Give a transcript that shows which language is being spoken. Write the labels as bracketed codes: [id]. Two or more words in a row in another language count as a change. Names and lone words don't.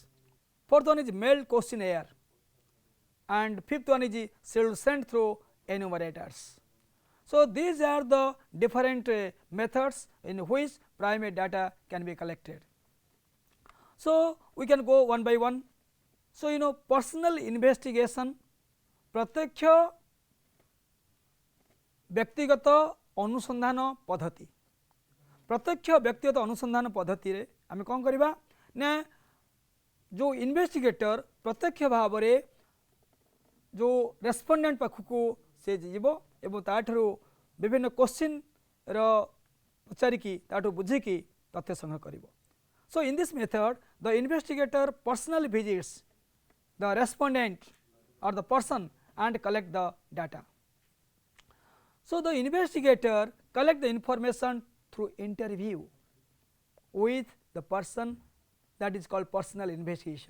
[en] Fourth one is mailed questionnaire, and fifth one is sent through enumerators. So, these are the different methods in which primary data can be collected. So, we can go one by one. So, you know personal investigation, [or] ପ୍ରତ୍ୟକ୍ଷ ବ୍ୟକ୍ତିଗତ ଅନୁସନ୍ଧାନ ପଦ୍ଧତି. ପ୍ରତ୍ୟକ୍ଷ ବ୍ୟକ୍ତିଗତ ଅନୁସନ୍ଧାନ ପଦ୍ଧତି ରେ ଆମେ କଣ କରିବା ନା, ଯୋ ଇନଭେଷ୍ଟିଗେଟର ପ୍ରତ୍ୟକ୍ଷ ଭାବ ମେଁ ଯୋ ରେସପଣ୍ଡେଣ୍ଟ ପାଖକୁ ସେ ଯିବ ଏବଂ ତାଠାରୁ ବିଭିନ୍ନ କ୍ୱେଶ୍ଚନର ପଚାରି କି ତାଠୁ ବୁଝି କି ତଥ୍ୟ ସଂଗ୍ରହ କରିବ. [en] So, in this method the investigator personally visits the respondent or the person and collect the data. So, the investigator collect the information through interview with the person, that is called personal investigation.